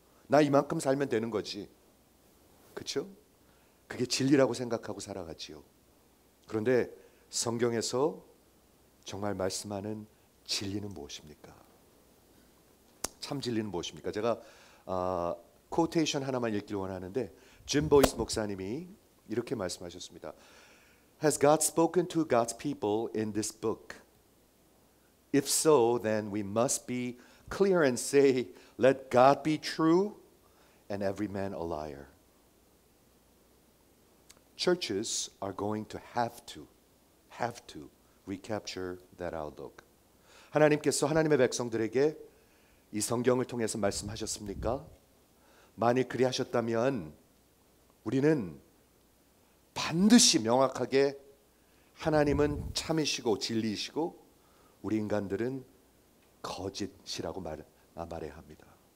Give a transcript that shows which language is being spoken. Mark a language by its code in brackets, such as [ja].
[ko] 나 이만큼 살면 되는 거지. 그렇죠? 그게 진리라고 생각하고 살아가지요. 그런데 성경에서 정말 말씀하는 진리는 무엇입니까? 참 진리는 무엇입니까? 제가 코테이션 하나만 읽기를 원하는데, 짐 보이스 목사님이 이렇게 말씀하셨습니다. [en] Has God spoken to God's people in this book? If so, then we must be clear and say, let God be true and every man a liar. Churches are going to have to recapture that outlook. [ko] 하나님께서 하나님의 백성들에게 이 성경을 통해서 말씀하셨습니까? 만일 그리 하셨다면 우리는 반드시 명확하게 하나님은 참이시고 진리이시고 우리 인간들은 거짓이라고 말해야 합니다.